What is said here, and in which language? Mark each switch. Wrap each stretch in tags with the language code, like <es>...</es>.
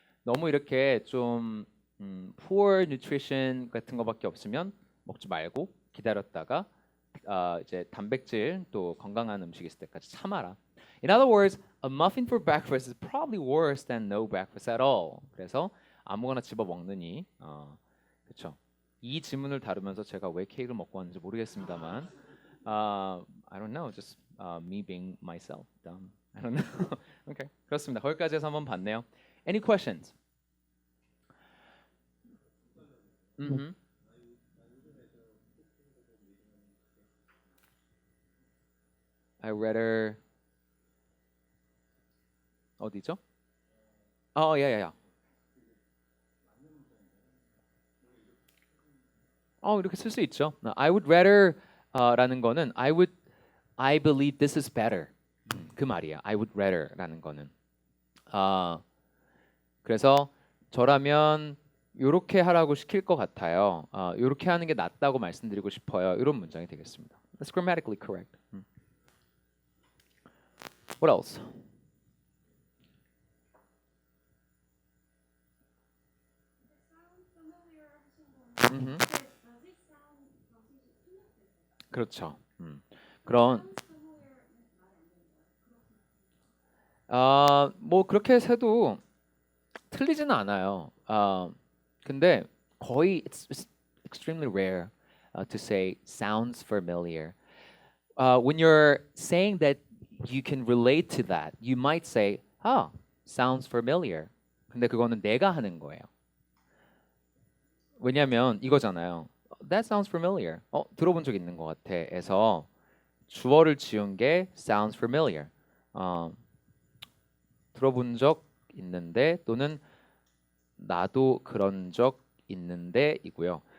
<ko>너무 이렇게 좀</ko> <en>poor nutrition</en> <ko>같은 거밖에 없으면 먹지 말고 기다렸다가 이제 단백질 또 건강한 음식 있을 때까지 참아라.</ko> <en>In other words, a muffin for breakfast is probably worse than no breakfast at all.</en> <ko>그래서 아무거나 집어 먹느니 그렇죠. 이 질문을 다루면서 제가 왜 케이크를 먹고 왔는지 모르겠습니다만</ko> <en>I don't know, just me being myself. Dumb. I don't know. Okay,</en> <ko>그렇습니다. 거기까지 해서 한번 봤네요.</ko> <en>Any questions? I rather</en> <ko>어디죠?</ko> <en>yeah.</en> <ko>이렇게 쓸 수 있죠.</ko> <en>I would rather</en> <ko>라는 거는</ko> <en>I believe this is better.</en> <ko>그 말이야.</ko> <en>I would rather</en> <ko>라는 거는. 그래서 저라면 요렇게 하라고 시킬 것 같아요. 요렇게 하는 게 낫다고 말씀드리고 싶어요. 이런 문장이 되겠습니다.</ko> <en>That's grammatically correct. What else?</en> <ko>그렇죠. 그런 뭐 그렇게 해도 틀리지는 않아요. 근데 거의</ko> <en>it's extremely rare to say sounds familiar. When you're saying that you can relate to that, you might say, sounds familiar.</en> <ko>근데 그거는 내가 하는 거예요. 왜냐면 이거잖아요.</ko> <en>That sounds familiar.</en> <ko>들어본 적 있는 것 같아.에서 주어를 지은 게</ko> <en>sounds familiar.</en> <ko>들어본 적 있는데 또는 나도 그런 적 있는데이고요.</ko>